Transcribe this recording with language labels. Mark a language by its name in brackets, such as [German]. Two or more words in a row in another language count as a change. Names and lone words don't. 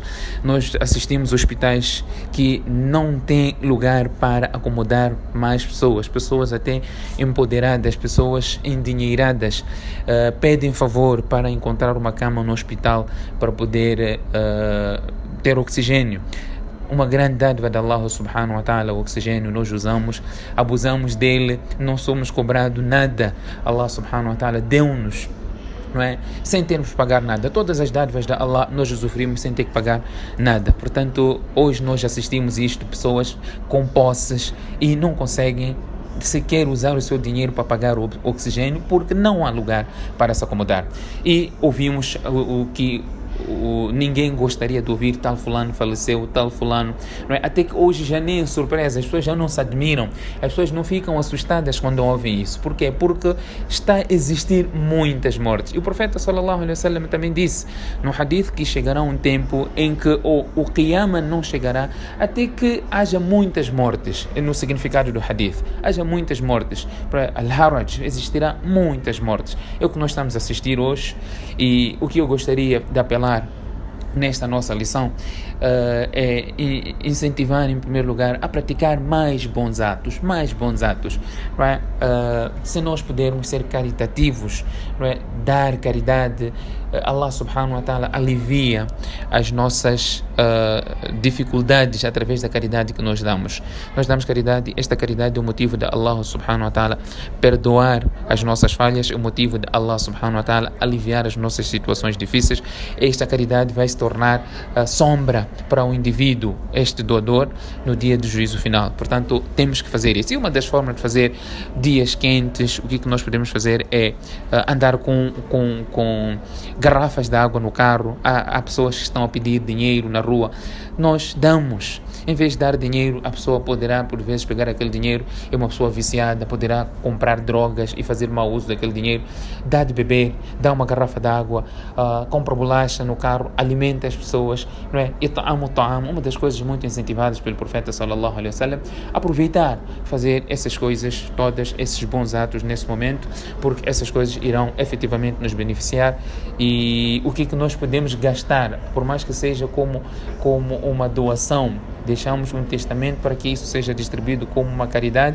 [Portuguese] Nós assistimos hospitais que não têm lugar para acomodar mais pessoas até empoderadas, pessoas endinheiradas, pedem favor para encontrar uma cama no hospital para poder ter oxigênio. Uma grande dádiva de Allah [Arabic] سبحانه وتعالى, [Portuguese] o oxigênio, nós usamos, abusamos dele, não somos cobrados nada. Allah [Arabic] سبحانه وتعالى [Portuguese] deu-nos, não é? Sem termos que pagar nada. Todas as dádivas de Allah nós usufruímos sem ter que pagar nada. Portanto, hoje nós assistimos isto, pessoas com posses e não conseguem sequer usar o seu dinheiro para pagar o oxigênio porque não há lugar para se acomodar. E ouvimos o que ninguém gostaria de ouvir: tal fulano faleceu, tal fulano, não é? Até que hoje já nem é surpresa, as pessoas já não se admiram, as pessoas não ficam assustadas quando ouvem isso. Por quê? Porque está a existir muitas mortes. E o profeta [Arabic] صلى الله عليه وسلم [Portuguese] também disse no hadith que chegará um tempo em que o Qiyamah não chegará até que haja muitas mortes. No significado do hadith, haja muitas mortes. Para Al-Haraj existirá muitas mortes. É o que nós estamos a assistir hoje. E o que eu gostaria de apelar nesta nossa lição é incentivar, em primeiro lugar, a praticar mais bons atos, right? Se nós pudermos ser caritativos, right? Dar caridade, Allah [Arabic] سبحانه وتعالى [Portuguese] alivia as nossas dificuldades através da caridade que nós damos. Nós damos caridade, esta caridade é o motivo de Allah [Arabic] سبحانه وتعالى [Portuguese] perdoar as nossas falhas, é o motivo de Allah [Arabic] سبحانه وتعالى [Portuguese] aliviar as nossas situações difíceis. Esta caridade vai se tornar sombra para o indivíduo, este doador, no dia do juízo final. Portanto, temos que fazer isso. E uma das formas de fazer dias quentes, o que nós podemos fazer é andar com garrafas de água no carro. Há pessoas que estão a pedir dinheiro na rua. Nós damos. Em vez de dar dinheiro, a pessoa poderá, por vezes, pegar aquele dinheiro, é uma pessoa viciada, poderá comprar drogas e fazer mau uso daquele dinheiro. Dá de beber, dá uma garrafa de água, compra bolacha no carro, alimenta as pessoas, não é? Uma das coisas muito incentivadas pelo profeta [Arabic] صلى الله عليه وسلم, [Portuguese] aproveitar, fazer essas coisas todas, esses bons atos nesse momento, porque essas coisas irão efetivamente nos beneficiar. E o que nós podemos gastar, por mais que seja como uma doação, deixamos um testamento para que isso seja distribuído como uma caridade.